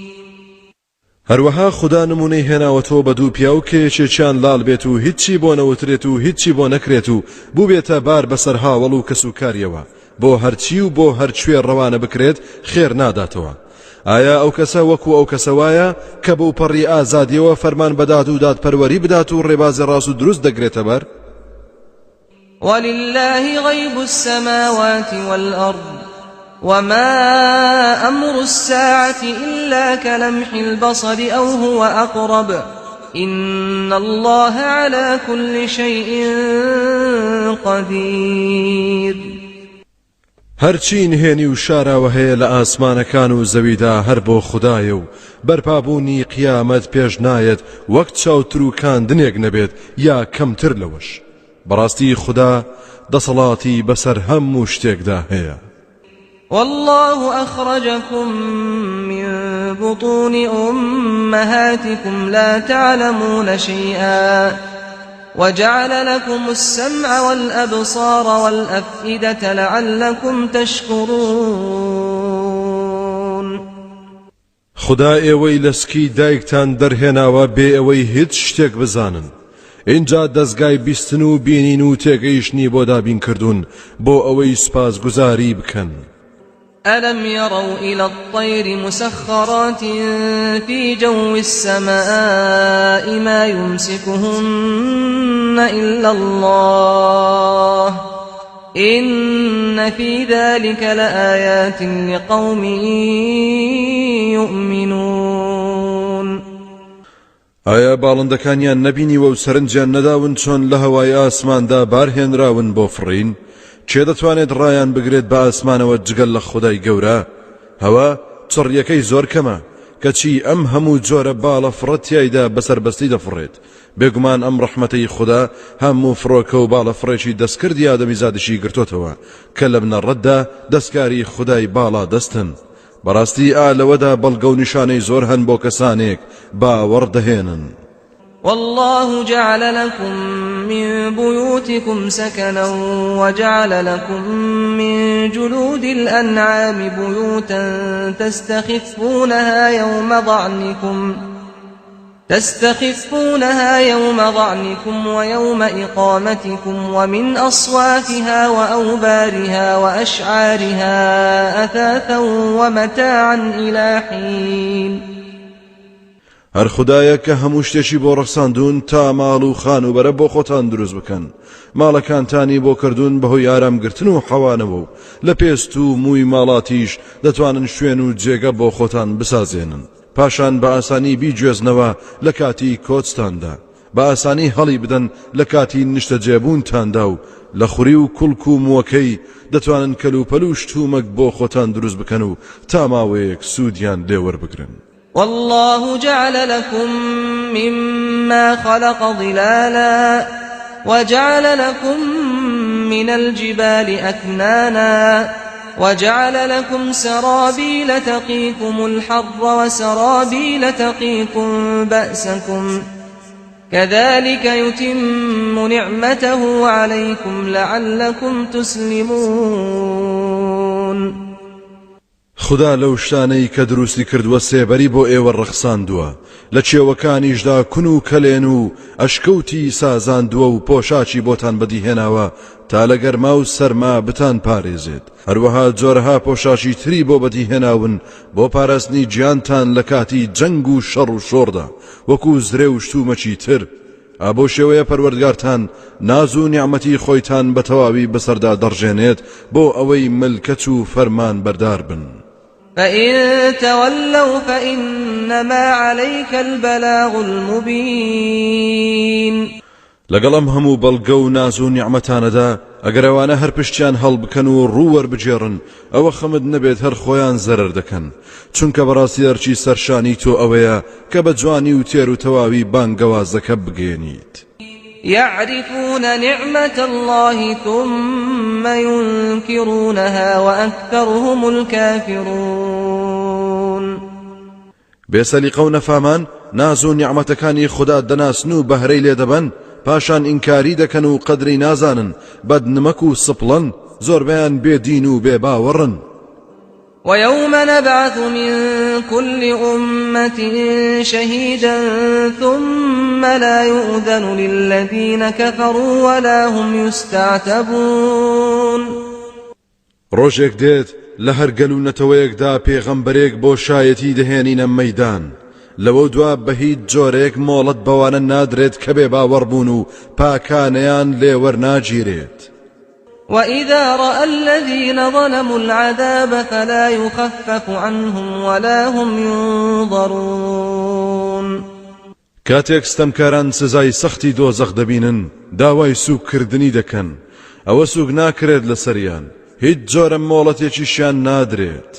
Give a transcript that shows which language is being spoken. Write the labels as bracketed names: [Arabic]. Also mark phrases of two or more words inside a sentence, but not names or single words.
[Central Kurdish] هەروەها خوددا نمونەی هێناوەتەوە بە دوو پیا و کێچێکیان لاڵ بێت و هیچی بۆ نەوترێت و هیچی بۆ نەکرێت و بوو بێتە بار بەسەر هاوڵ و کەسوکاریەوە، بۆ هەرچی و بۆ هەرکوێ ڕەوانە بکرێت خێر ناداتەوە. ئایا ئەو کەسە وەکو ئەو کەسەوایە کە بەو پەڕی ئازادیەوە فەرمان بەدات و دادپەروەری بدات و ڕێبازی ڕاست و دروست دەگرێتە بەر؟ [Arabic] ولله غيب السماوات والأرض وما أمر الساعة إلا كلمح البصر أو هو أقرب إن الله على كل شيء قدير. [Central Kurdish] هەرچی نهێنی و شاراوە هەیە لە ئاسمانەکان و زەویدا هەر بۆ خوددایە و بەرپابوونی قیامەت پێش نایەت وەک چاوتر و کاندنێک نەبێت یا کەمتر لەوەش. بەڕاستی خوددا دەسەڵاتی بەسەر هەموو شتێکدا هەیە. [Arabic] والله أخرجكم من بطون أمهاتكم لا تعلمون شيئا وجعل لكم السمع والأبصار والأفئدة لعلكم تشكرون. [Central Kurdish] خدا ئێوەی لەسکی دایکتان دەرهێناوە بێ ئەوەی هیچ شتێک بزانن. اینجا دەستگای بیستن و بینین و تێگەیشتنی بۆ دابین کردوون بۆ ئەوەی سپاس گوزاری بکەن. [Arabic] ألم يروا إلى الطير مسخرات في جو السماء ما يمسكهن إلا الله إن في ذلك لآيات لقوم يؤمنون. [Central Kurdish] ئایا باڵندەکانیان نەبینیوە و سەرنجیان نەداون چۆن لە هەوای ئاسماندا بارهێنراون بۆ فڕین؟ چێ دەتوانێت ڕایان بگرێت بە ئاسمانەوە جگەل لە خودای گەورە؟ هەوا چڕیەکەی زۆر کەمە کەچی ئەم هەموو جۆرە باڵە فڕەتیایدا بەسەربەستی دەفڕێت. بێگومان ئەم ڕەحمەتەی خوددا هەموو فڕۆکە و باڵە فڕێکی دەستکردی ئادەمیزادشی گرتوتەوە کە لە بنەڕەتدا دەستکاری خودای باڵا دەستن. بەڕاستی لەوەدا بەڵگە و نیشانەی زۆر هەن بۆ کەسانێک باوەڕ دەهێنن. [Arabic] والله جعل لكم من بيوتكم سكنا وجعل لكم من جلود الأنعام بيوتا تستخفونها تستخفونها يوم ظعنكم ويوم إقامتكم ومن أصوافها وأوبارها وأشعارها أثاثا ومتاعا إلى حين [Central Kurdish] هەر خوددایە کە هەموو شتێکی بۆ ڕەخساندون تا ماڵ و خان و بەرە بۆ خۆتان دروست بکەن ماڵەکانتانی بۆ کردوون بەهۆی ئارامگرتن و حەوانەوە و لە پێست و مووی ماڵاتیش دەتوانن شوێن و جێگە بۆ خۆتان بسازێنن پاشان بە ئاسانی بیگوێزنەوە لە کاتی کۆچتاندا بە ئاسانی هەڵی بدەن لە کاتی نیشتە جێبوونتاندا و لە خوری و کوڵک و مووەکەی دەتوانن کەلوپەل و شتومەک بۆ خۆتان دروست بکەن و تا ماوەیەک سوودیان لێوەربگرن [Arabic] والله جعل لكم مما خلق ظلالا وجعل لكم من الجبال أكنانا وجعل لكم سرابيل تقيكم الحر وسرابيل تقيكم بأسكم كذلك يتم نعمته عليكم لعلكم تسلمون [Central Kurdish] خدا لەو شتانەی کە دروستی کردووە سێبەری بۆ ئێوە ڕەخساندووە لە چێوەکانیشدا کون و کەلێن و ئەشکەوتی سازاندووە و پۆشاچی بۆتان بەدیهێناوە تا لە گەرما و سەرما بتان پارێزێت هەروەها جۆرەها پۆشاچی تری بۆ بەدیهێناون بۆ پاراستنی گیانتان لە کاتی جەنگ و شەڕ و شۆڕدا وەکو زرێ و شتومەکی تر ئابۆ شێوەیە پەروەردگارتان ناز و نیعمەتی خۆیتان بە تەواوی بەسەردا دەڕژێنێت بۆ ئەوەی ملکەت و فەرمان بەردار بن [Arabic] فإن تولوا فإنما عليك البلاغ المبين [Central Kurdish] لەگەڵم هەموو بەڵگە و ناز و نیعمەتانەدا ئەگەر ئەوانە هەر پشتیان هەڵبکەن و ڕوووەربجێڕن ئەوە خەمت نەبێت هەر خۆیان زەرەر دەکەن چونکە بەڕاستی هەرچی سەرشانی تۆ ئەوەیە کە بە جوانی و تێر و تەواوی بانگەوازەکە بگێنیت [Arabic] يعرفون نعمة الله ثم ينكرونها وأكثرهم الكافرون [Central Kurdish] بێسەلیقە و نەفامان ناز و نیعمەتەکانی خوددا دەناسن و بەهرەی لێ دەبەن پاشان ئینکاری دەکەن و قەدری نازانن بەدنمەک و سپڵەن زۆربیان بێدین و بێباوەڕن [Arabic] ويوم نبعث من كل أمة شهيدا ثم لا يؤذن للذين كفروا ولا هم يستعتبون [Central Kurdish] ڕۆژێک دێت لە هەر گەلوونەتەوەیەکدا پێغەمبەرێک بۆ شایەتی دەهێنینە مەیدان لەوە دوا بە هیچ جۆرێک مۆڵەت بەوانە نادرێت کە بێ باوەڕبوون و پاکانەیان لێوەرناگیرێت [Arabic] وإذا رأى الذين ظلموا العذاب فلا يخفف عنهم ولا هم ينظرون [Central Kurdish] کاتێک ستەمکاران سزای سەختی دۆزەخ دەبینن داوای سووککردنی دەکەن ئەوە سووک ناکرێت لەسەریان هیچ جۆرە مۆڵەتێکیشیان نادرێت